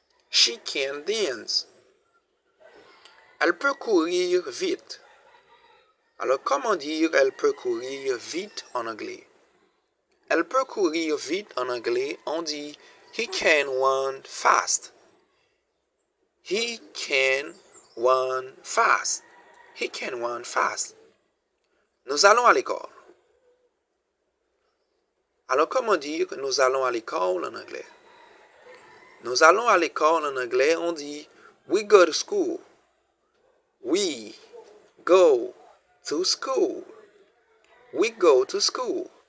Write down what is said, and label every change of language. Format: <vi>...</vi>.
<en>She can dance.</en> <fr>Elle peut courir vite. Alors, comment dire elle peut courir vite en anglais? Elle peut courir vite en anglais, on dit</fr> <en>he can run fast. He can run fast. He can run fast.</en> <fr>Nous allons à l'école. Alors, comment dire nous allons à l'école en anglais? Nous allons à l'école en anglais, on dit</fr> <en>we go to school. We go to school. We go to school.</en>